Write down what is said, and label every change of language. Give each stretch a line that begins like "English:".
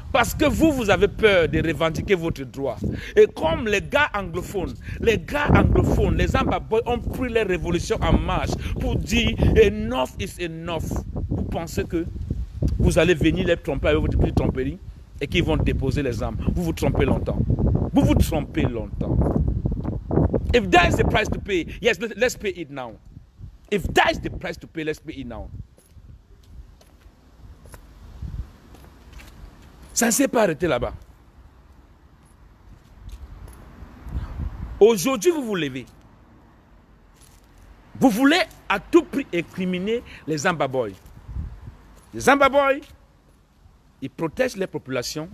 French: Parce que vous avez peur de revendiquer votre droit. Et comme les gars anglophones, les Amba Boys ont pris leur révolution en marche pour dire
English: enough is enough.
French: Vous pensez que vous allez venir les tromper avec votre petite tromperie et qu'ils vont déposer les armes. Vous vous trompez longtemps. Vous vous trompez longtemps.
English: If that is the price to pay, yes, let's pay it now. If that is the price to pay, let's pay it now.
French: Ça ne s'est pas arrêté là-bas. Aujourd'hui, vous vous levez. Vous voulez à tout prix incriminer les Amba Boys. Les Amba Boys, ils protègent les populations.